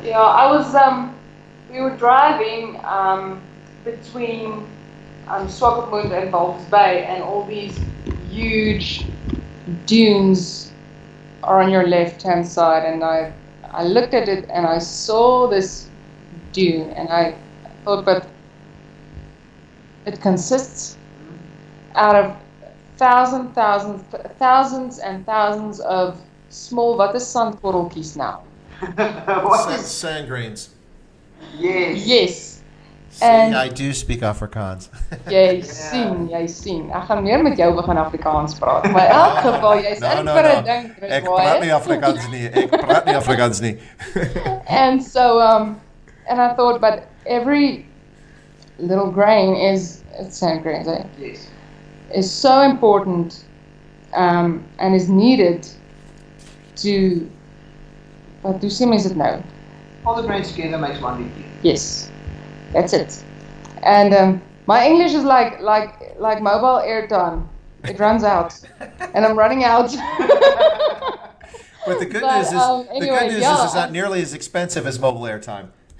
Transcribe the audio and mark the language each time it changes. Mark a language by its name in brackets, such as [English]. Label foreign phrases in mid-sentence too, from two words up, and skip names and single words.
[English] Yeah, I was, we were driving between Swakopmund and Walvis Bay, and all these huge dunes are on your left-hand side, and I looked at it and I saw this dune, and I thought, but it consists out of thousands and thousands of small, [Afrikaans] wat is sandkorreltjies now? [English] Sand grains. Yes. Yes. See, I do speak Afrikaans. [Afrikaans] Jy sien. Ek gaan meer met jou begin Afrikaans praat. Maar in elk geval, jy's in vir 'n ding, Chris. Ek praat nie Afrikaans nie. [English] And so, and I thought, but every little grain it's sand grains, eh? Yes. Is so important, and is needed to, [Afrikaans] wat hoe sê mens dit nou? [English] All the brains together makes one big deal. Yes, that's it. And my English is like mobile airtime. It runs out, and I'm running out. But the good news is, it's not nearly as expensive as mobile airtime.